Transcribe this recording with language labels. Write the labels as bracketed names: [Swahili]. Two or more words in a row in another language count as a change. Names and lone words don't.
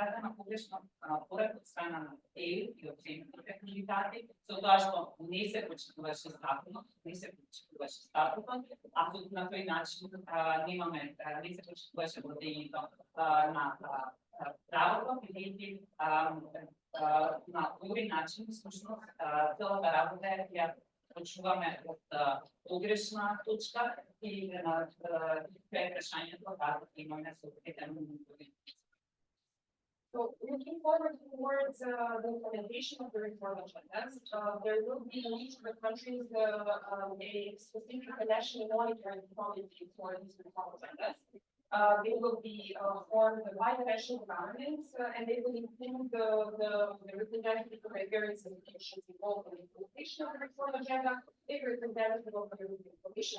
[Macedonian] дадена погрешна порека од страна на ЕУ и оценките кандидати, со тоа што не се почитуваше законот, не се почитуваше статутот, а на тој начин не се почитуваше владењето на правото, бидејќи на овој начин всушност целата работа ја почнуваме од погрешна точка и на прашањето како имаме соодветен мониторинг. [English] So looking forward towards the implementation of the reform agendas, there will be in each of the countries a specific national monitoring committee for these reform agendas. They will be formed by the national governments, and they will include the representative of the various institutions involved in the implementation of the reform agenda, a representative of the European Commission.